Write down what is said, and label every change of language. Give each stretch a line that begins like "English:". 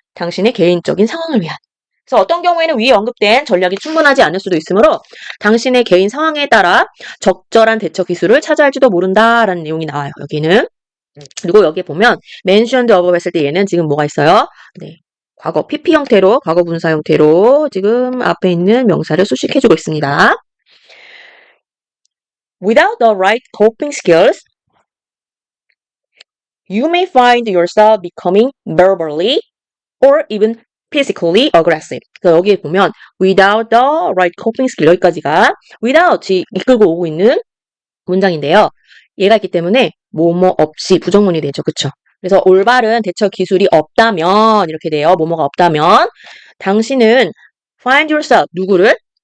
Korean: 당신의 개인적인 상황을 위한. 그래서 어떤 경우에는 위에 언급된 전략이 충분하지 않을 수도 있으므로 당신의 개인 상황에 따라 적절한 대처 기술을 찾아할지도 모른다라는 내용이 나와요. 여기는. 그리고 여기에 보면
English: mentioned above
Korean: 했을 때 얘는 지금 뭐가 있어요? 네. 과거 PP 형태로 과거 분사 형태로 지금 앞에 있는 명사를 수식해주고 있습니다.
English: Without the right coping skills, you may find yourself becoming verbally or even physically aggressive.
Korean: 그래서 여기에 보면
English: without the right coping skill
Korean: 여기까지가 without이 이끌고 오고 있는 문장인데요. 얘가 있기 때문에 뭐뭐 없이 부정문이 되죠. 그쵸? 그래서 올바른 대처 기술이 없다면 이렇게 돼요. 뭐뭐가 없다면 당신은
English: find yourself
Korean: 누구를?